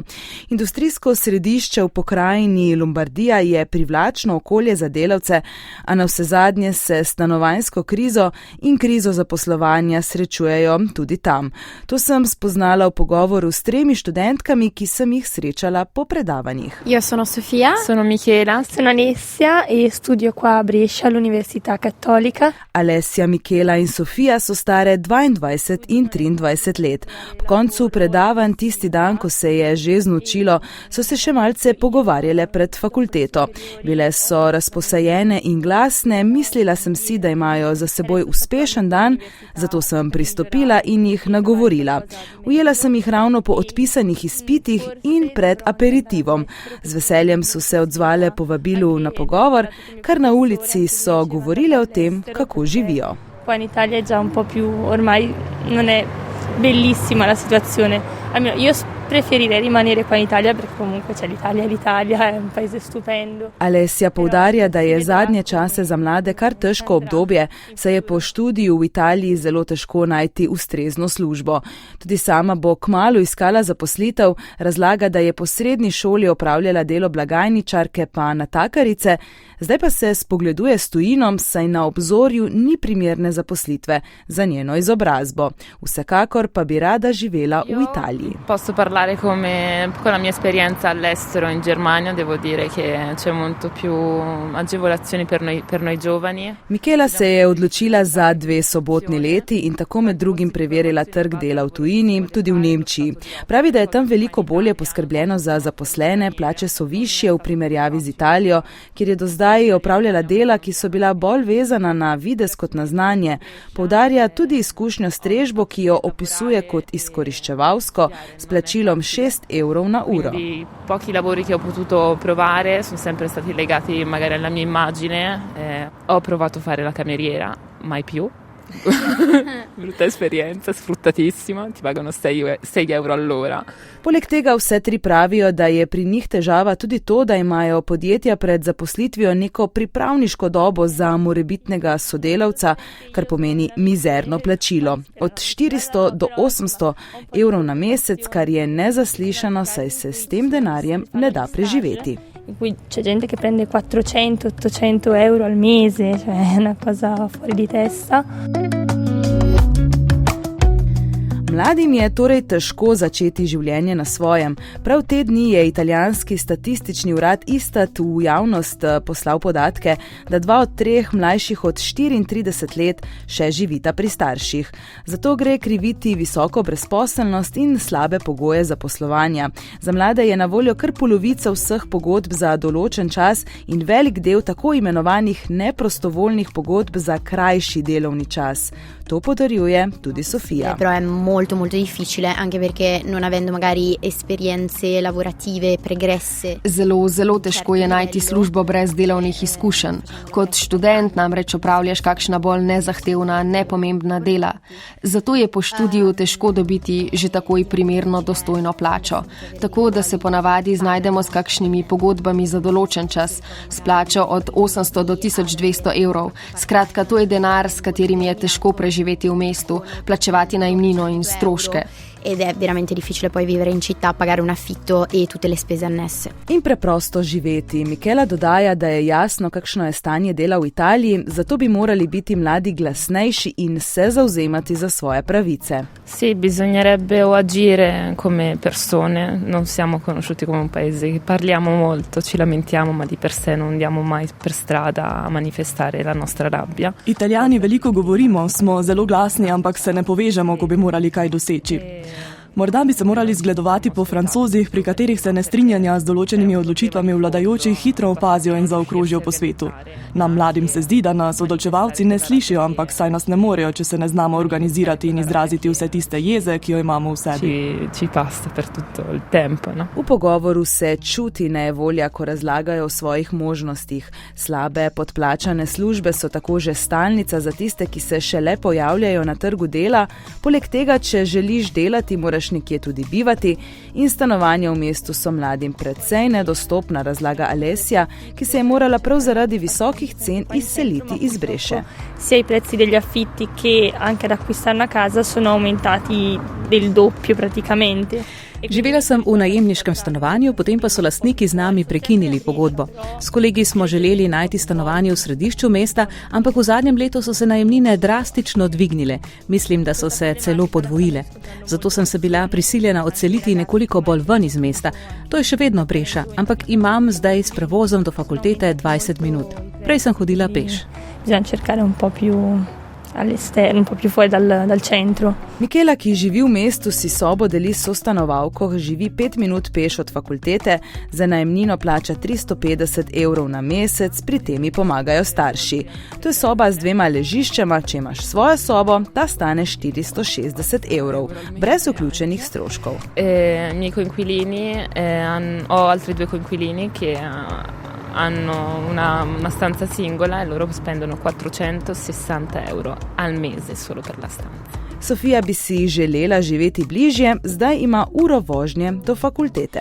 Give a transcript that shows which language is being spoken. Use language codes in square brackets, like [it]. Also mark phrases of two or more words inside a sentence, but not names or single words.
[sl] Industrijsko središče v pokrajini Lombardija je privlačno okolje za delavce, a navsezadnje se stanovanjsko krizo in krizo zaposlovanja srečujejo tudi tam. To sem spoznala v pogovoru s 3 študentkami, ki sem jih srečala po predavanjih. [it] Io sono Sofia. Sono Michela. Sono Alessia e studio qua a Brescia all'Università Cattolica. [sl] Alessia, Michela in Sofia so stare 22 in 23 let. Po koncu predavanj tisti dan, ko se je že znočilo, so se še malce pogovarjale pred fakulteto. Bile so razposajene in glasne, mislila sem si, da imajo za seboj uspešen dan, zato sem pristopila in jih nagovorila. Ujela sem jih ravno po odpisanih izpitih in pred aperitivom. Z veseljem so se odzvale povabilu na pogovor, kar na ulici so govorile o tem, kako živijo. [it] Qua in Italia è già un po' più, ormai non è bellissima la situazione. Almeno io preferirei rimanere qua in Italia perché comunque c'è l'Italia, è un paese stupendo. [sl] Alessia poudarja, da je zadnje čase za mlade kar težko obdobje, saj je po študiju v Italiji zelo težko najti ustrezno službo. Tudi sama bo kmalu iskala zaposlitev, razlaga, da je po srednji šoli opravljala delo blagajničarke pa natakarice, zdaj pa se spogleduje s tujinom, saj na obzorju ni primerne zaposlitve za njeno izobrazbo. Vsekakor pa bi rada živela v Italiji. [it] Posso parlare come con la mia esperienza all'estero in Germania, devo dire che c'è molto più agevolazioni per noi giovani. [sl] Michela se je odločila za 2 sobotni leti in tako med drugim preverila trg dela v tujini, tudi v Nemčiji. Pravi, da je tam veliko bolje poskrbljeno za zaposlene, plače so višje v primerjavi z Italijo, kjer je do zdaj opravljala dela, ki so bila bolj vezana na videz kot na znanje. Poudarja tudi izkušnjo s strežbo, ki jo opisuje kot izkoriščevalsko, s plačilom 6 evrov na uro. [it] Quindi pochi lavori che ho potuto provare sono sempre stati legati magari alla mia immagine. Ho provato a fare la cameriera, mai più. Brutta esperienza, sfruttatissima, ti pagano 6 euro all'ora. [sl] Poleg tega vse 3 pravijo, da je pri njih težava tudi to, da imajo podjetja pred zaposlitvijo neko pripravniško dobo za morebitnega sodelavca, kar pomeni mizerno plačilo. Od 400 do 800 evrov na mesec, kar je nezaslišano, saj se s tem denarjem ne da preživeti. [it] In cui c'è gente che prende 400-800 euro al mese, cioè è una cosa fuori di testa. [sl] Mladim je torej težko začeti življenje na svojem. Prav te dni je italijanski statistični urad Istat v javnost poslal podatke, da 2 od 3 mlajših od 34 let še živita pri starših. Zato gre kriviti visoko brezposelnost in slabe pogoje zaposlovanja. Za mlade je na voljo kar polovica vseh pogodb za določen čas in velik del tako imenovanih neprostovoljnih pogodb za krajši delovni čas. To podarjuje tudi Sofia. [it] Però è molto difficile, anche perché non avendo magari esperienze lavorative pregresse. [sl] Zelo težko je najti službo brez delovnih izkušenj. Kot študent namreč opravljaš kakšna bolj nezahtevna, nepomembna dela. Zato je po študiju težko dobiti že takoj primerno dostojno plačo. Tako da se ponavadi znajdemo s kakšnimi pogodbami za določen čas, s plačo od 800 do 1200 evrov. Skratka, to je denar, s katerim je težko preživeti v mestu, plačevati najemnino in stroške. [it] Ed è veramente difficile poi vivere in città, pagare un affitto e tutte le spese annesse. [sl] In preprosto živeti. Michela dodaja, da je jasno, kakšno je stanje dela v Italiji, zato bi morali biti mladi glasnejši in se zavzemati za svoje pravice. [it] Sì, bisognerebbe agire come persone, non siamo conosciuti come un paese che parliamo molto, ci lamentiamo, ma di per sé non andiamo mai per strada a manifestare la nostra rabbia. [sl] Italijani veliko govorimo, smo zelo glasni, ampak se ne povežemo, ko bi morali kaj doseči. Morda bi se morali zgledovati po Francozih, pri katerih se nestrinjanja z določenimi odločitvami vladajočih hitro opazijo in zaokrožijo po svetu. Nam mladim se zdi, da nas odločevalci ne slišijo, ampak saj nas ne morejo, če se ne znamo organizirati in izraziti vse tiste jeze, ki jo imamo v sebi. [it] Ci passa per tutto il tempo, no? [sl] V pogovoru se čuti nevolja, ko razlagajo o svojih možnostih. Slabe, podplačane službe so tako že stalnica za tiste, ki se šele pojavljajo na trgu dela. Poleg tega, če želiš delati, moraš najbrž nekje tudi bivati in stanovanja v mestu so mladim precej nedostopna, razlaga Alessia, ki se je morala prav zaradi visokih cen izseliti iz Bresce. [it] Sia i prezzi degli affitti che anche ad acquistare una casa sono aumentati del doppio praticamente. [sl] Živela sem v najemniškem stanovanju, potem pa so lastniki z nami prekinili pogodbo. S kolegi smo želeli najti stanovanje v središču mesta, ampak v zadnjem letu so se najemnine drastično dvignile. Mislim, da so se celo podvojile. Zato sem se bila prisiljena odseliti nekoliko bolj ven iz mesta. To je še vedno Brescia, ampak imam zdaj s prevozom do fakultete 20 minut. Prej sem hodila peš. [it] Bisogna cercare un po' più all'esterno, un po' più fuori dal centro. [sl] Michela, ki živi v mestu, si sobo deli s sostanovalko, živi 5 minut peš od fakultete, za najemnino plača 350 € na mesec, pri temi pomagajo starši. To je soba z 2 ležiščema, če imaš svojo sobo, ta stane 460 €, brez vključenih stroškov. [it] Miei coinquilini, ho altri 2 coinquilini che hanno una stanza singola e loro spendono 460 € al mese solo per la stanza. [sl] Sofia bi si želela živeti bližje, zdaj ima uro vožnje do fakultete.